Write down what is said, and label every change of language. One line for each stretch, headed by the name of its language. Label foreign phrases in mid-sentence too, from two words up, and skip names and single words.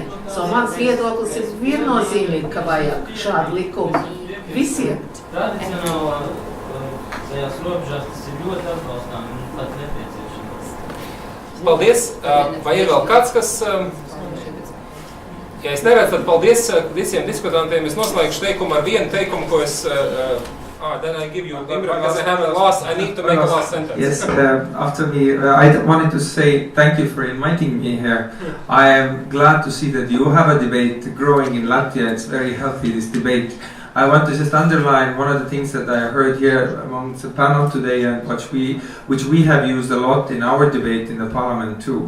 Latvian: Mans viedoklis ir viennozīmīgi, ka vajag šādu likumu visiem. Tradicionālā tajās robežās tas ir ļoti atbalstām un pat nepieciešams. Paldies! Vai ir vēl kāds, kas... Ja es neredzu, tad paldies visiem diskutantiem. Es noslēgšu teikumu ar vienu teikumu, ko es...
English: then I give you Imre, because I need to make a last sentence. Yes, after me, I wanted to say thank you for inviting me here. I am glad to see that you have a debate growing in Latvia. It's very healthy, this debate. I want to just underline one of the things that I heard here amongst the panel today and which we have used a lot in our debate in the parliament too.